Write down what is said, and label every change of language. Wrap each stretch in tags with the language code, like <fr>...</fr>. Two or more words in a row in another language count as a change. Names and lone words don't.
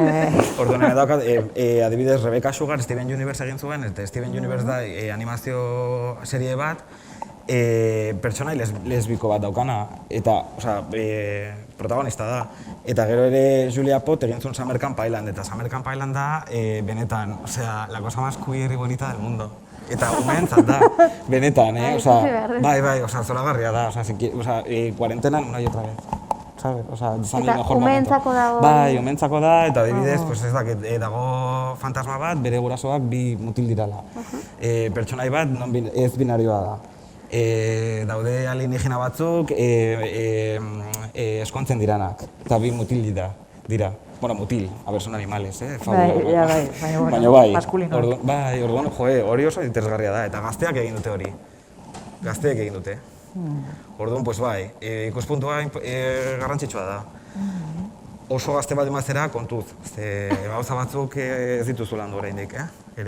<eu>Orduan nahi daukat, adibidez, Rebecca Sugar, Steven Universe egin zuen, eta Steven Universe da animazio serie bat, pertsonai lesbiko bat daukana, eta protagonista da. Eta gero ere Julia Pott egin zuen Summer Camp Island, eta Summer Camp Island da benetan,</eu> <es>la cosa más queer y bonita del mundo.</es> <eu>Eta umeentzat da, benetan, bai, zoragarria da, kuarentenan</eu> <es>una y otra vez, ¿sabes?</es> <eu>Eta umeentzako dago. Bai, umeentzako da, eta adibidez, ez dakit, dago fantasma bat, bere gurasoak bi mutil dirala. Pertsonai bat ez binarioa da. Daude alienígena batzuk eskontzen diranak, eta bi mutil dira. Bueno, mutil,</eu> <es>son animales,</es> <eu>baina bai, orduan, hori oso interesgarria da, eta gazteak egin dute hori. Gazteek egin dute. Orduan, ikuspuntua garrantzitsua da. oso gazte bat emazera kontuz. Ze gauza batzuk ez dituzu landu oraindik, ere.</eu>